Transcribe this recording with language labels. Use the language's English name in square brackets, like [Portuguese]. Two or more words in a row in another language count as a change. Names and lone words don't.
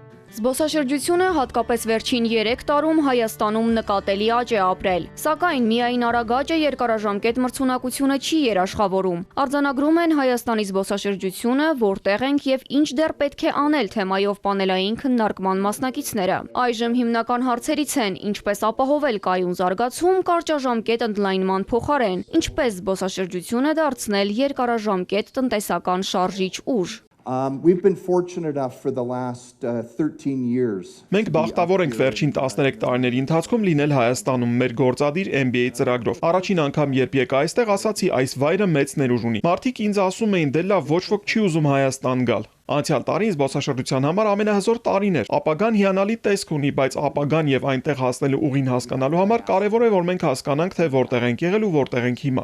[Armenian] Զբոսաշրջությունը հատկապես վերջին 3 տարում Հայաստանում նկատելի աճ է ապրել, սակայն միայն արագ աճը երկարաժամկետ մրցունակությունը չի երաշխավորում։ Արձանագրում են Հայաստանի զբոսաշրջությունը, որտեղ ենք եւ ինչ դեռ պետք է անել թեմայով պանելային քննարկման մասնակիցները։ Այժմ հիմնական հարցերից են՝ ինչպես ապահովել կայուն զարգացում կարճաժամկետ ընդլայնման փոխարեն, ինչպես զբոսաշրջությունը դարձնել երկարաժամկետ տնտեսական շարժիչ ուժ։ [English] We've been fortunate enough for the last 13 years. [Armenian] Մենք բախտավոր ենք վերջին 13 տարիների ընթացքում լինել Հայաստանում մեր գործադիր MBA ծրագրով։ Առաջին անգամ երբ եկա այստեղ, ասացի այս վայրը մեծ ներուժ ունի։ Մարդիկ ինձ ասում էին՝ դե լավ, ոչ ոք չի ուզում Հայաստան գալ։ Անցյալ տարին զբոսաշրջության համար ամենահզոր տարին էր։ Ապագան հիանալի տեսք ունի, բայց ապագան եւ այնտեղ հասնելու ուղին հասկանալու համար կարեւոր է, որ մենք հասկանանք, թե որտեղ ենք եղել ու որտեղ ենք հիմա։